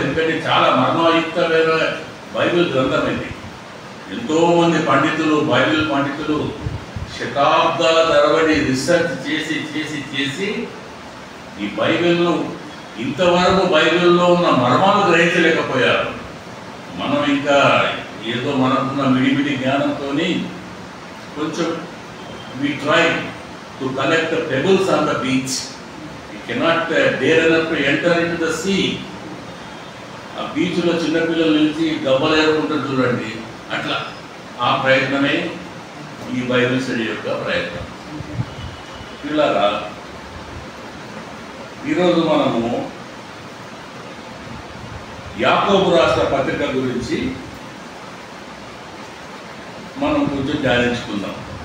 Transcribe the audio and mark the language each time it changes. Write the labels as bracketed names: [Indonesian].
[Telugu] ఎందుకంటే చాలా మర్మయుక్తమైన బైబిల్ గ్రంథం ఇది. ఎంతోమంది పండితులు, బైబిల్ పండితులు శతాబ్దాల తరబడి రీసెర్చ్ చేసి చేసి చేసి ఈ బైబిల్ను ఇంతవరకు బైబిల్లో ఉన్న మర్మాలు గ్రహించలేకపోయారు. మనం ఇంకా ఏదో మనకున్న మిడిమిడి జ్ఞానంతో కొంచెం [English] we try to collect the pebbles on the beach. We cannot dare enough to enter into the sea. [Telugu] ఆ బీచ్లో చిన్నపిల్లల నుంచి గబ్బలు ఏరుకుంటారు చూడండి, అట్లా ఆ ప్రయత్నమే ఈ బైబిల్ స్టడీ యొక్క ప్రయత్నం. పిల్లరా, ఈరోజు మనము యాకోబు రాష్ట్ర పత్రిక గురించి మనం కొంచెం ధ్యానించుకుందాం.